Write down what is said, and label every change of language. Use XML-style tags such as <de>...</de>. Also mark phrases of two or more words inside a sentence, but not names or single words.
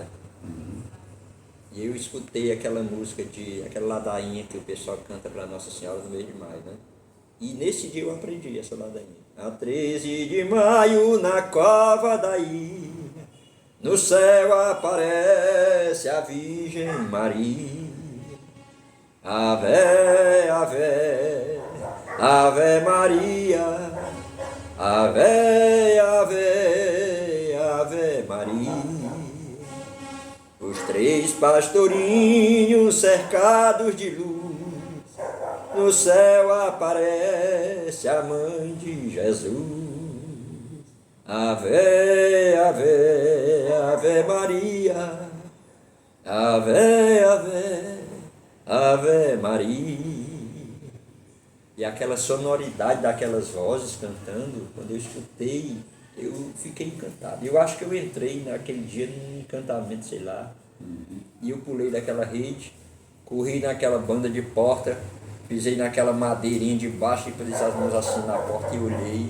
<pt>E eu escutei aquela música aquela ladainha que o pessoal canta para Nossa Senhora no mês de maio, né? E nesse dia eu aprendi essa ladainha. A 13 de maio na cova daí, no céu aparece a Virgem Maria. Ave, ave, ave Maria. Ave, ave, ave Maria. Os 3 pastorinhos cercados de luz no céu aparece a mãe de Jesus. Ave, ave, ave Maria, ave, ave, ave Maria. E aquela sonoridade daquelas vozes cantando, quando eu escutei, eu fiquei encantado. Eu acho que eu entrei naquele dia num encantamento, sei lá, e eu pulei daquela rede, corri naquela banda de porta, pisei naquela madeirinha de baixo e pus as mãos assim na porta e olhei.</pt>